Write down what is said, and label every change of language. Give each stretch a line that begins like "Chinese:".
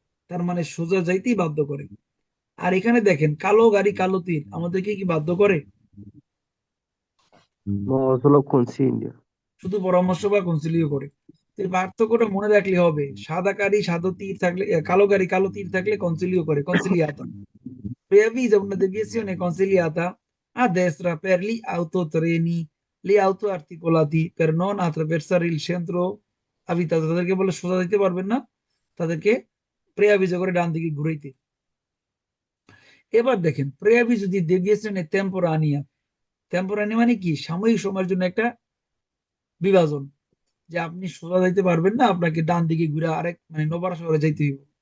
Bangla: তার মানে সোজা যাইতেই বাধ্য করে। আর এখানে দেখেন কালো গাড়ি কালো তীর আমাদেরকে কি বাধ্য করে?
Italian: No, solo consiglio।
Bangla: শুধু পরামর্শ বা কনসিলিও করে। তো এই পার্থক্যটা মনে রাখলে হবে। সাদা গাড়ি সাদা তীর থাকলে, কালো গাড়ি কালো তীর থাকলে কনসিলিও করে, কনসিলিয়াতা।
Italian: Preavvisa una deviazione consigliata a destra per gli autotreni, gli auto articolati per non attraversare il centro abitato।
Bangla: তাদেরকে বলে সোজা দিতে পারবেন না, তাদেরকে প্রেয়াভিজো করে ডান দিকে ঘুরাইতে। এবার দেখেন প্রেয়াভিজো দি
Italian: deviazione temporanea।
Bangla: টেম্পোরানি মানে কি? সাময়িক সময়ের জন্য একটা বিভাজন, যে আপনি সোজা যাইতে পারবেন না, আপনাকে ডান দিকে ঘুরে আরেক মানে নোবারা শহরে যাইতে হইব।